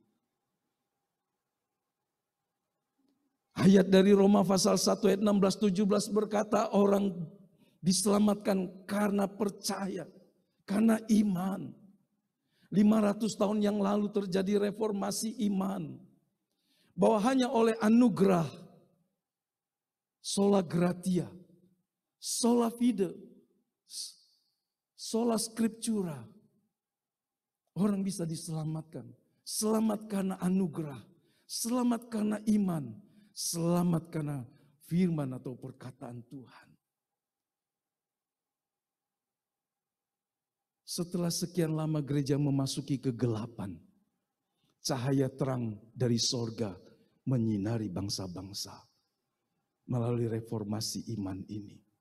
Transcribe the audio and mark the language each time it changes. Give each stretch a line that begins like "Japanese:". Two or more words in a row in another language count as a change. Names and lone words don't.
Indonesian: ayat dari Roma pasal 1 ayat 16-17 berkata orang diselamatkan karena percaya, karena iman. 500 tahun yang lalu terjadi reformasi iman. Bahwa hanya oleh anugerah,
Latin: sola gratia, sola fide, sola scriptura,
Indonesian: orang bisa diselamatkan. Selamat karena anugerah, selamat karena iman, selamat karena firman atau perkataan Tuhan. Setelah sekian lama gereja memasuki kegelapan, cahaya terang dari sorga menyinari bangsa-bangsa melalui reformasi iman ini.